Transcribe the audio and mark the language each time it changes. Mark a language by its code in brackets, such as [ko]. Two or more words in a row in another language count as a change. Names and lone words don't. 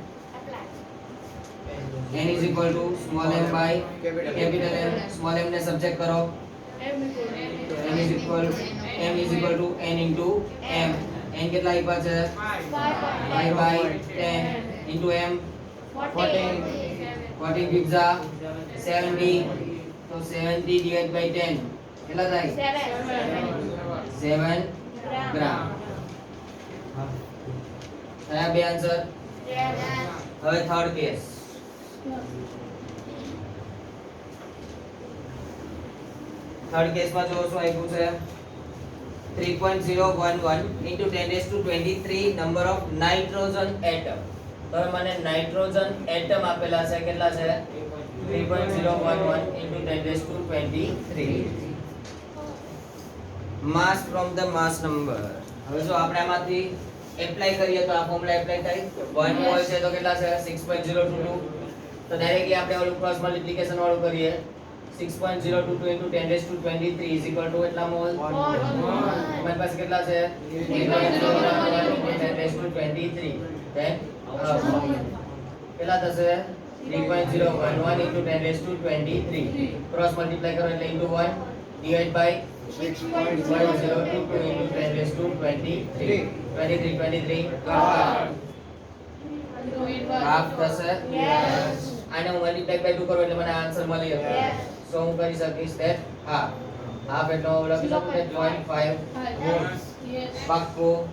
[en] n is equal to small m by capital M [gu] સ્મોલ m ને સબજેક્ટ કરો [en] m is equal to n into m [gu] n કેટલા આપ્યા છે [en] 5 by 10 into m 14 gives 70 [gu] तो [en] 70 divided by 10 [gu] કેટલા થાય 7 ગ્રામ થયા બે આન્સર હવે થર્ડ કેસ થર્ડ કેસ માં જો શું આપ્યું છે [en] 3.011 into 10 raised to 23 number of nitrogen atom [gu] તો મને નાઇટ્રોજન એટમ આપેલા છે કેટલા છે [en] 3.011 into 10 raised to 23 mass from the mass number [gu] હવે જો આપણે આમાંથી એપ્લાય કરીએ તો આ ફોર્મ્યુલા એપ્લાય થાય 1 મોલ છે તો કેટલા છે 6.022 તો ડાયરેક્ટલી આપણે ઓલું ક્રોસ મલ્ટીપ્લિકેશન વાળું કરીએ [en] 6.022 into 10 raised to 23 is equal to [gu] કેટલા મોલ તમારી પાસે કેટલા છે [en] 3.011 into 10 raised to 23 then [gu] કેટલા થશે [en] 3.011 into 10 raised to 23 [gu] ક્રોસ મલ્ટીપ્લાય કરો એટલે [en] into 1 divide by 6.022 into 10 raised to 23 [gu] હાફ થશે આને હું [en] multiply by 2 [gu] કરું એટલે મને આન્સર મળી જશે સો હું કરી શકીશ that હાફ એટલે હું લખી શકું કે 0.5 પાક્કો